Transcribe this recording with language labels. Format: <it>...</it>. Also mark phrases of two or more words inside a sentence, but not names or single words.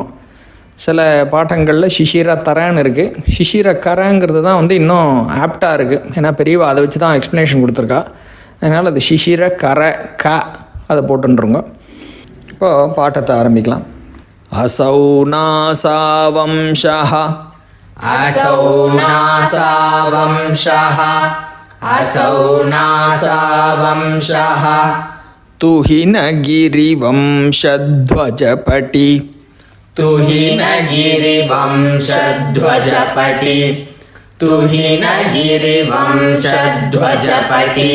<ta>சில பாட்டங்களில் சிஷிரதரன்னு இருக்குது. சிஷிரகரங்கிறது தான் இன்னும் ஆப்டாக இருக்குது, ஏன்னா பெரியவா அதை வச்சு தான் எக்ஸ்ப்ளனேஷன் கொடுத்துருக்கா. அதனால் அது சிஷிரகர க அதை போட்டுருங்க. இப்போது பாட்டத்தை ஆரம்பிக்கலாம்.</ta> <sa>असौ नासा वंशः असौ नासा वंशः असौ नासा वंशः तुहिनगिरिवंशध्वजपटि तुहिनगिरिवंशध्वजपटि तुहिनगिरिवंशध्वजपटि</sa>